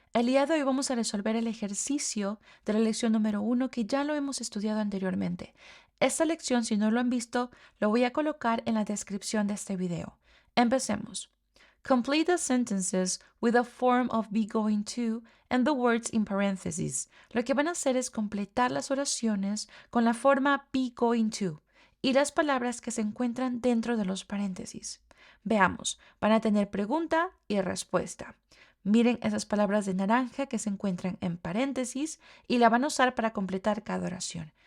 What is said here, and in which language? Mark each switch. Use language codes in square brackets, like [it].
[es] El día de hoy vamos a resolver el ejercicio de la lección número 1 que ya lo hemos estudiado anteriormente. Esta lección, si no lo han visto, lo voy a colocar en la descripción de este video. Empecemos. [en] Complete the sentences with a form of be going to and the words in parentheses. [es] Lo que van a hacer es completar las oraciones con la forma be going to y las palabras que se encuentran dentro de los paréntesis. Veamos, van a tener pregunta y respuesta. Miren esas palabras de naranja que se encuentran en paréntesis y la van a usar para completar cada oración.